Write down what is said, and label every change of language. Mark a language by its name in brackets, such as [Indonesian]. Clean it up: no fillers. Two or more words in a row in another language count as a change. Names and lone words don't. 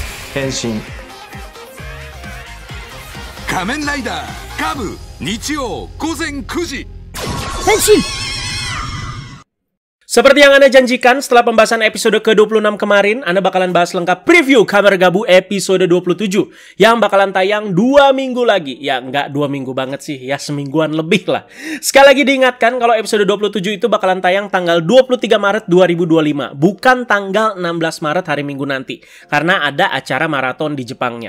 [Japanese] 変身。仮面ライダーカブ日曜午前9時。 Henshin! [Indonesian] Seperti yang Anda janjikan, setelah pembahasan episode ke-26 kemarin, Anda bakalan bahas lengkap preview Kamer Gabu episode 27 yang bakalan tayang 2 minggu lagi. Ya, nggak 2 minggu banget sih, ya semingguan lebih lah. Sekali lagi diingatkan kalau episode 27 itu bakalan tayang tanggal 23 Maret 2025, bukan tanggal 16 Maret hari Minggu nanti, karena ada acara maraton di Jepangnya.